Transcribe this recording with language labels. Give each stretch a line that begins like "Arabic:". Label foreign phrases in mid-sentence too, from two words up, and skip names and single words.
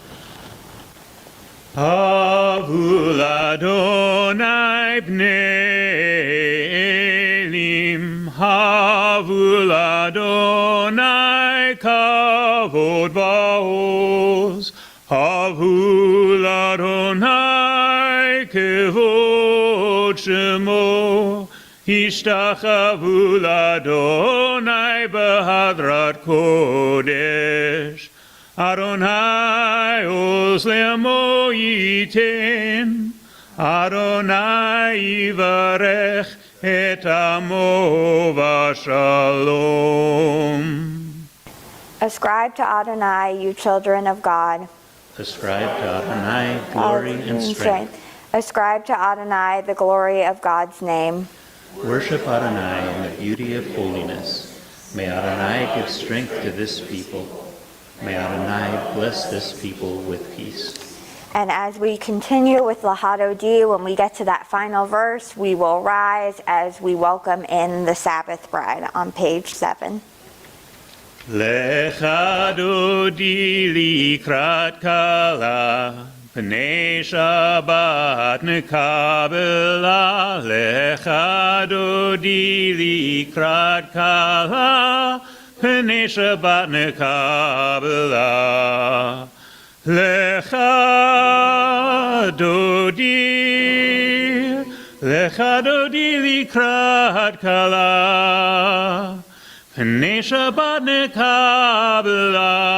Hebrew: הבו לאדוני בני אלים, הבו לאדוני כבוד ועוז, הבו לאדוני כבוד שמו, השתחוו לאדוני בהדרת קודש. אדוני עוז לעמו יתן, אדוני יברך את עמו ושלום.
English: Ascribe to Adonai, you children of God. Ascribe to Adonai glory and strength. Ascribe to Adonai the glory of God's name. Worship Adonai in the beauty of holiness. May Adonai give strength to this people. May Adonai bless this people with peace. And as we continue with Lahado D, when we get to that final verse, we will rise as we welcome in the Sabbath bride on page 7.
Hebrew: לכה דודי לקראת כלה, פני שבת נקבלה. לכה דודי לקראת כלה, פני שבת נקבלה. לכה דודי לקראת כלה, פני שבת נקבלה.